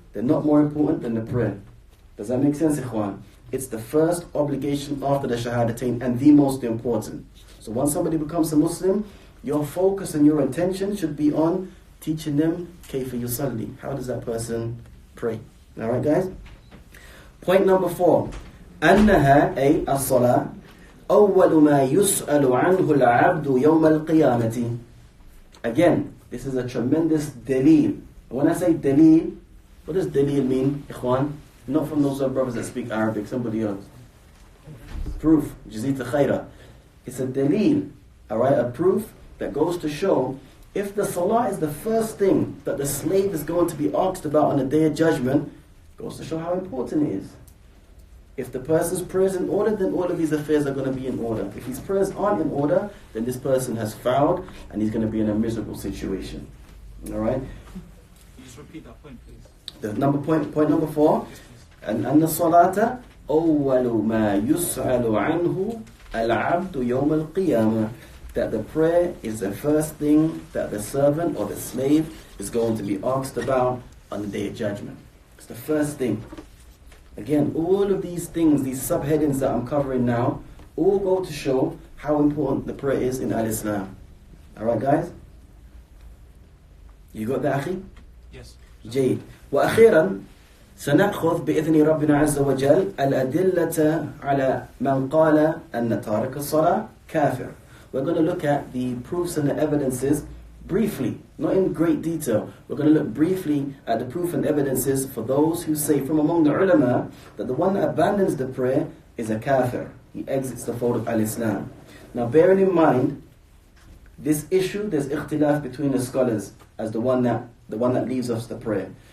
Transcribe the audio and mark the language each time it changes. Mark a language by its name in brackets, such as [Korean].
[English] They're not more important than the prayer. Does that make sense, ikhwan? It's the first obligation after the shahadatain and the most important. So once somebody becomes a Muslim, your focus and your intention should be on teaching them kayfa yusalli. How does that person pray? Alright guys? Point number 4. [Arabic] أنها أي الصلاة أول ما يسأل عنه العبد يوم القيامة. [English] Again, this is a tremendous dalil. When I say dalil, what does dalil mean, ikhwan? Not from those brothers that speak Arabic, somebody else. Proof. Jazita khaira. It's a dalil, alright, a proof that goes to show if the salah is the first thing that the slave is going to be asked about on the day of judgment, goes to show how important it is. If the person's prayers in order, then all of these affairs are going to be in order. If his prayers aren't in order, then this person has fouled and he's going to be in a miserable situation. Alright? Just repeat that point, please. Point number 4. [Arabic] أن الصلاة أول ما يسأل عنه العبد يوم القيامة. [English] That the prayer is the first thing that the servant or the slave is going to be asked about on the day of judgment. It's the first thing. Again, all of these things, these subheadings that I'm covering now, all go to show how important the prayer is in Al-Islam. Alright guys? You got that, Akhi? Yes. [Arabic] جيد. وأخيرا سنأخذ بإذن ربنا عز وجل الأدلة على من قال أن تارك الصلاة كافر. [English] We're going to look at the proofs and the evidences briefly, not in great detail. We're going to look briefly at the proof and evidences for those who say from among the ulama that the one that abandons the prayer is a kafir. He exits the fold of al-Islam. Now bearing in mind this issue, there's ikhtilaf between the scholars as the one that leaves off the prayer.